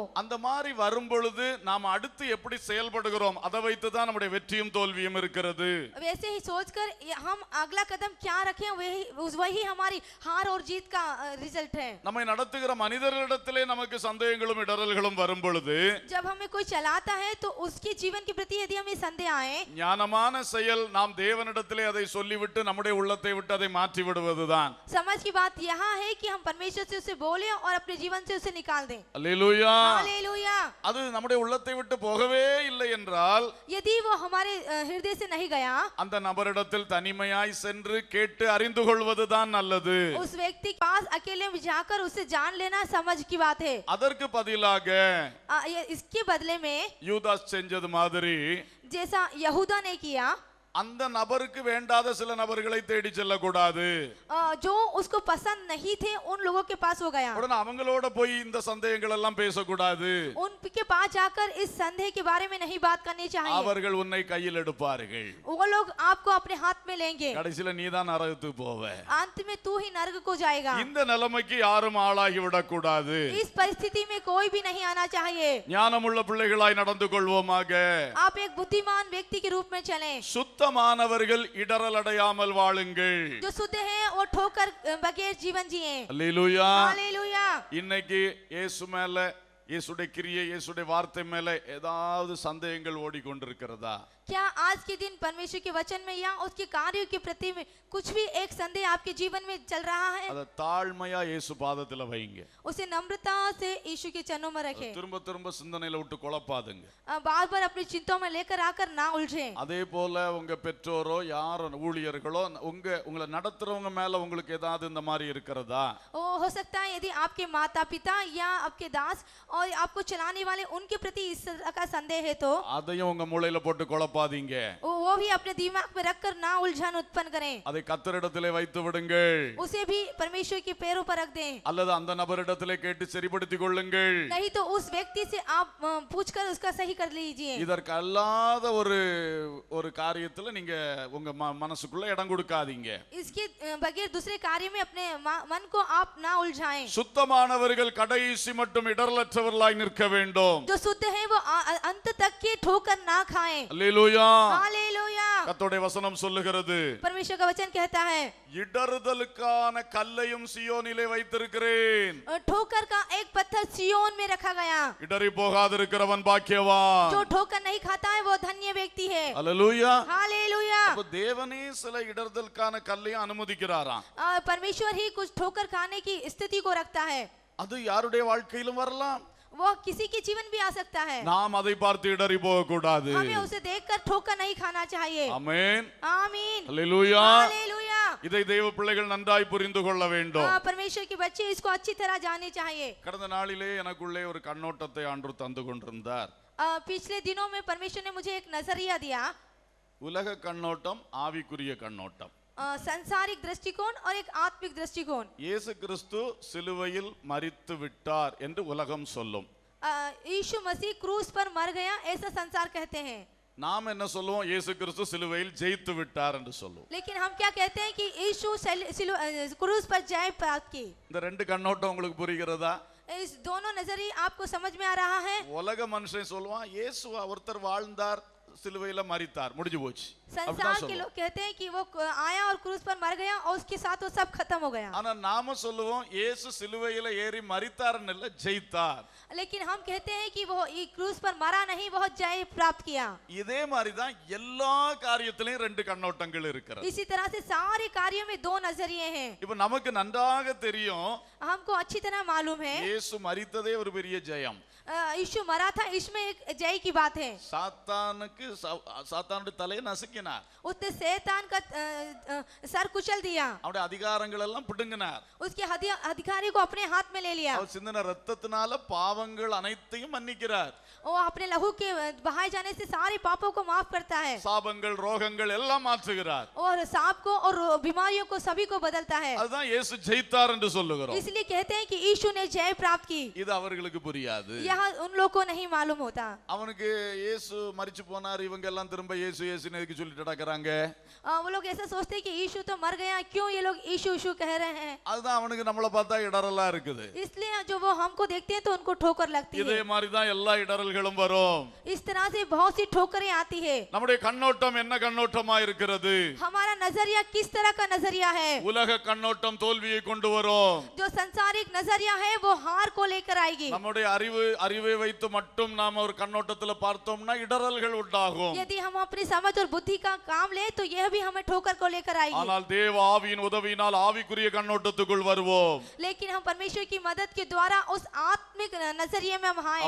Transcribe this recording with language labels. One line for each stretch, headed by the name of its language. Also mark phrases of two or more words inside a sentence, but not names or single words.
Tamil: அந்த மாதிரி வரும் பொழுது நாம் அடுத்து எப்படி செயல்படுகிறோம் அதை வைத்து தான் நம்முடைய வெற்றியும் தோல்வியும் இருக்கிறது.
Hindi: वैसे ही सोचकर हम अगला कदम क्या रखें, वही हमारी हार और जीत का रिजल्ट है.
Tamil: நம்மை நடத்துகிற மனிதர்களிடத்திலே நமக்கு சந்தேகங்களும் இடரல்களும் வரும் பொழுது,
Hindi: जब हमें कोई चलाता है तो उसके जीवन के प्रति यदि हमें संदेह आए,
Tamil: ஞானமான செயல் நாம் தேவனிடத்திலே அதை சொல்லிவிட்டு நம்முடைய உள்ளத்தை விட்டு அதை மாற்றி விடுவதுதான்.
Hindi: समझ की बात यहाँ है कि हम परमेश्वर से उसे बोले और अपने जीवन से उसे निकाल दें.
Tamil: அல்லேலூயா.
Hindi: हालेलुया.
Tamil: அது நம்முடைய உள்ளத்தை விட்டு போகவே இல்லை என்றால்,
Hindi: यदि वो हमारे हृदय से नहीं गया,
Tamil: அந்த நபரிடத்தில் தனிமையாய் சென்று கேட்டு அறிந்து கொள்வதுதான் நல்லது.
Hindi: उस व्यक्ति के पास अकेले में जाकर उसे जान लेना समझ की बात है.
Tamil: அதற்கு பதிலாக
Hindi: इसके बदले में
Tamil: யூதாஸ் செஞ்சது மாதிரி
Hindi: जैसा यहूदा ने किया,
Tamil: அந்த நபருக்கு வேண்டாத சில நபர்களை தேடி செல்லக்கூடாது.
Hindi: जो उसको पसंद नहीं थे उन लोगों के पास वो गया.
Tamil: உடனே அவங்களோட போய் இந்த சந்தேகங்கள் எல்லாம் பேசக்கூடாது.
Hindi: उनके पास जाकर इस संदेह के बारे में नहीं बात करनी चाहिए.
Tamil: அவர்கள் உன்னை கையில் எடுப்பார்கள்.
Hindi: वो लोग आपको अपने हाथ में लेंगे.
Tamil: கடைசில நீதான் நரகத்துக்கு போவே.
Hindi: अंत में तू ही नरक को जाएगा.
Tamil: இந்த நிலைமைக்கு யாரும் ஆளாகி விடக்கூடாது.
Hindi: इस परिस्थिति में कोई भी नहीं आना चाहिए.
Tamil: ஞானமுள்ள பிள்ளைகளாய் நடந்து கொள்வோமாக.
Hindi: आप एक बुद्धिमान व्यक्ति के रूप में चलें.
Tamil: சுத்தமானவர்கள் இடரல் அடையாமல் வாழுங்கள்.
Hindi: जो शुद्ध है वो ठोकर बगैर जीवन जिए.
Tamil: அல்லேலூயா.
Hindi: हालेलुया.
Tamil: இன்னைக்கு இயேசு மேல, இயேசுடைய கிரியை, இயேசுடைய வார்த்தை மேல ஏதாவது சந்தேகங்கள் ஓடிக்கொண்டிருக்கிறதா?
Hindi: क्या आज के दिन परमेश्वर के वचन में या उसके कार्यों के प्रति में कुछ भी एक संदेह आपके जीवन में चल रहा है?
Tamil: அத தாழ்மையா இயேசு பாதத்துல வைங்க.
Hindi: उसे नम्रता से यीशु के चरणों में रखें.
Tamil: திரும்ப திரும்ப சிந்தனையில விட்டு குழப்பாதுங்க.
Hindi: बार बार अपनी चिंताओं में लेकर आकर ना उलझें.
Tamil: அதே போல உங்க பெற்றோரோ யாரோ ஊழியர்களோ உங்களை நடத்துறவங்க மேல உங்களுக்கு ஏதாவது இந்த மாதிரி இருக்கிறதா?
Hindi: हो सकता है यदि आपके माता पिता या आपके दास और आपको चलाने वाले उनके प्रति इस तरह का संदेह है तो
Tamil: அதையும் உங்க மூளையில போட்டு குழப்பாதீங்க.
Hindi: वो भी अपने दिमाग में रखकर ना उलझन उत्पन्न करें.
Tamil: அதை கர்த்தரிடத்திலே வைத்து விடுங்கள்.
Hindi: उसे भी परमेश्वर के पैरों पर रख दें.
Tamil: அல்லது அந்த நபரிடத்திலே கேட்டு சரிப்படுத்திக் கொள்ளுங்கள்.
Hindi: नहीं तो उस व्यक्ति से आप पूछकर उसका सही कर लीजिए.
Tamil: இதற்கு அல்லாத ஒரு காரியத்துல நீங்க உங்க மனசுக்குள்ள இடம் கொடுக்காதீங்க.
Hindi: इसके बगैर दूसरे कार्य में अपने मन को आप ना उलझाएं.
Tamil: சுத்தமானவர்கள் கடைசி மட்டும் இடரலற்றவர்களாய் நிற்க வேண்டும்.
Hindi: जो शुद्ध है वो अंत तक के ठोकर ना खाएं.
Tamil: அல்லேலூயா.
Hindi: हालेलुया.
Tamil: கர்த்தருடைய வசனம் சொல்லுகிறது,
Hindi: परमेश्वर का वचन कहता है,
Tamil: இடறுதலுக்கான கல்லையும் சியோனிலே வைத்திருக்கிறேன்.
Hindi: ठोकर का एक पत्थर सियोन में रखा गया.
Tamil: இடறி போகாதிருக்கிறவன் பாக்கியவான்.
Hindi: जो ठोकर नहीं खाता है वो धन्य व्यक्ति है.
Tamil: அல்லேலூயா.
Hindi: हालेलुया.
Tamil: அப்ப தேவனே சில இடறுதலுக்கான கல்லையும் அனுமதிக்கிறாராம்.
Hindi: परमेश्वर ही कुछ ठोकर खाने की स्थिति को रखता है.
Tamil: அது யாருடைய வாழ்க்கையிலும் வரலாம்.
Hindi: वो किसी के जीवन भी आ सकता है.
Tamil: நாம் அதை பார்த்து இடறி போக கூடாது.
Hindi: हमें उसे देखकर ठोकर नहीं खाना चाहिए.
Tamil: ஆமென்.
Hindi: आमीन.
Tamil: அல்லேலூயா.
Hindi: हालेलुया.
Tamil: இதை தேவ பிள்ளைகள் நன்றாய் புரிந்து கொள்ள வேண்டும்.
Hindi: परमेश्वर के बच्चे इसको अच्छी तरह जानने चाहिए.
Tamil: கடந்த நாளிலே எனக்குள்ளே ஒரு கண்ணோட்டத்தை ஆண்டவர் தந்து கொண்டிருந்தார்.
Hindi: पिछले दिनों में परमेश्वर ने मुझे एक नजरिया दिया.
Tamil: உலக கண்ணோட்டம், ஆவிக்குரிய கண்ணோட்டம்.
Hindi: संसारिक दृष्टिकोण और एक आत्मिक दृष्टिकोण.
Tamil: இயேசு கிறிஸ்து சிலுவையில் மரித்து விட்டார் என்று உலகம் சொல்லும்.
Hindi: यीशु मसीह क्रूस पर मर गया ऐसा संसार कहते हैं.
Tamil: நாம் என்ன சொல்லுவோம்? இயேசு கிறிஸ்து சிலுவையில் ஜெயித்து விட்டார் என்று சொல்லுவோம்.
Hindi: लेकिन हम क्या कहते हैं कि यीशु क्रूस पर जय प्राप्त की.
Tamil: இந்த ரெண்டு கண்ணோட்டம் உங்களுக்கு புரிகிறதா?
Hindi: इस दोनों नजरिए आपको समझ में आ रहा है?
Tamil: உலக மனுஷன் சொல்லுவான், இயேசு ஒருத்தர் வாழ்ந்தார், சிலுவையில மரித்தார், முடிஞ்சு போச்சு.
Hindi: संसार के लोग कहते हैं कि वो आया और क्रूस पर मर गया और उसके साथ वो सब खत्म हो गया।
Tamil: ஆனா நாம சொல்லுவோம் இயேசு சிலுவையில ஏறி மரித்தார்னு இல்ல, ஜெயித்தார்.
Hindi: लेकिन हम कहते हैं कि वो क्रूस पर मरा नहीं, वो जय प्राप्त किया।
Tamil: இதே மாதிரி தான் எல்லா காரியத்திலயும் ரெண்டு கண்ணோட்டங்கள் இருக்கிறது.
Hindi: इसी तरह से सारे कार्यों में दो नजरिए हैं।
Tamil: இப்ப நமக்கு நன்றாக தெரியும்
Hindi: हमको अच्छी तरह मालूम है
Tamil: இயேசு மரித்ததே ஒரு பெரிய ஜெயம்.
Hindi: यीशु मरा था, इसमें एक जय की बात है।
Tamil: சாத்தானுடைய தலையை நசுக்கினார்,
Hindi: उसने शैतान का सर कुचल दिया,
Tamil: அவருடைய அதிகாரங்கள் எல்லாம் பிடுங்கினார்,
Hindi: उसके अधिकारी को अपने हाथ में ले लिया।
Tamil: அவர் சிந்தின ரத்தத்தினால பாவங்கள் அனைத்தையும் மன்னிக்கிறார்,
Hindi: वो अपने लहू के बहाए जाने से सारे पापों को माफ करता है,
Tamil: சாபங்கள் ரோகங்கள் எல்லாம் மாற்றுகிறார்,
Hindi: और सांप को और बीमारियों को सभी को बदलता है।
Tamil: அதுதான் இயேசு ஜெயித்தார் என்று சொல்லுகிறோம்.
Hindi: इसलिए कहते हैं कि यीशु ने जय प्राप्त की।
Tamil: இது அவர்களுக்கு புரியாது.
Hindi: यह उन लोगों को नहीं मालूम होता।
Tamil: அவனுக்கு இயேசு மரிச்சு போனார், இவங்க எல்லாம் திரும்ப இயேசு இயேசுன்னு எதுக்கு சொல்லிட்டு நடக்கறாங்க?
Hindi: वो लोग ऐसा सोचते हैं कि यीशु तो मर गया, क्यों ये लोग यीशु यीशु कह रहे हैं?
Tamil: அதுதான் அவனுக்கு நம்மள பார்த்தா இடறலா இருக்குது.
Hindi: इसलिए जो वो हमको देखते हैं तो उनको ठोकर लगती है।
Tamil: இதே மாதிரி தான் எல்லா இடறல்களும் வரும்.
Hindi: इस तरह से बहुत सी ठोकरें आती है।
Tamil: நம்முடைய கண்ணோட்டம் என்ன கண்ணோட்டமா இருக்கிறது?
Hindi: हमारा नजरिया किस तरह का नजरिया है?
Tamil: உலக கண்ணோட்டம் தோல்வியை கொண்டு வரும்.
Hindi: जो संसारिक नजरिया है वो हार को लेकर आएगी।
Tamil: நம்முடைய அறிவை வைத்து மட்டும் நாம ஒரு கண்ணோட்டத்துல பார்த்தோம்னா இடறல்கள் உண்டாகும்.
Hindi: यदि हम अपनी समझ और बुद्धि का काम ले तो यह भी हमें ठोकर को लेकर आएगी।
Tamil: ஆனால் தேவ ஆவியின் உதவியினால் ஆவிக்குரிய கண்ணோட்டத்துக்குள் வருவோம்.
Hindi: लेकिन हम परमेश्वर की मदद के द्वारा उस आत्मिक नजरिए में हम आए,